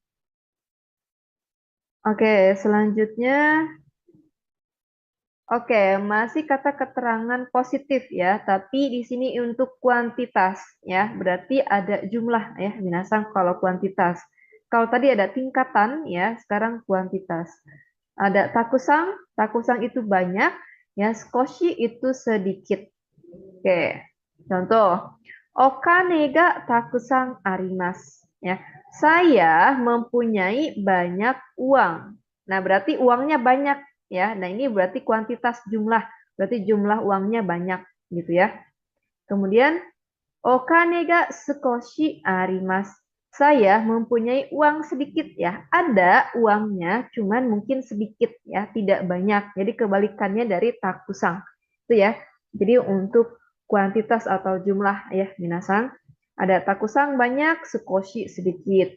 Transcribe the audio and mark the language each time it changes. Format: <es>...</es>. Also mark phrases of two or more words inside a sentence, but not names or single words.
<id>Oke, selanjutnya oke, masih kata keterangan positif ya, tapi di sini untuk kuantitas ya, berarti ada jumlah ya, minasang kalau kuantitas. Kalau tadi ada tingkatan ya, sekarang kuantitas. Ada takusang, takusang itu banyak, ya, skoshi itu sedikit. Oke, contoh,</id> <ja>okane ga takusang arimasu.</ja> <id>Ya, saya mempunyai banyak uang. Nah, berarti uangnya banyak ya. Nah, ini berarti kuantitas jumlah. Berarti jumlah uangnya banyak gitu ya.</id> <ja>Kemudian okane ga sukoshi arimasu.</ja> <id>Saya mempunyai uang sedikit ya. Ada uangnya, cuman mungkin sedikit ya, tidak banyak. Jadi kebalikannya dari takusang. Itu ya. Jadi untuk kuantitas atau jumlah ya, minasan. Ada takusang banyak, sukoshi sedikit.</id>